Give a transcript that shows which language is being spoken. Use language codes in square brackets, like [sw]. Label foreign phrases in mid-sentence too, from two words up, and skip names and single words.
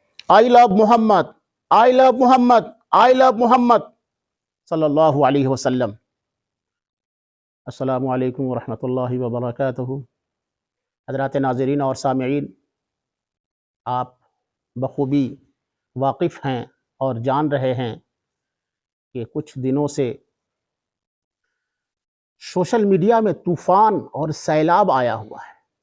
[en] I love Mohammad, I love Mohammad, I love Mohammad [ar] صلى الله عليه وسلم. السلام عليكم ورحمة الله وبركاته. [ur] حضرات ناظرین اور سامعین، آپ بخوبی واقف ہیں اور جان رہے ہیں کہ کچھ دنوں سے [en] social media [ur] میں طوفان اور سیلاب آیا ہوا ہے.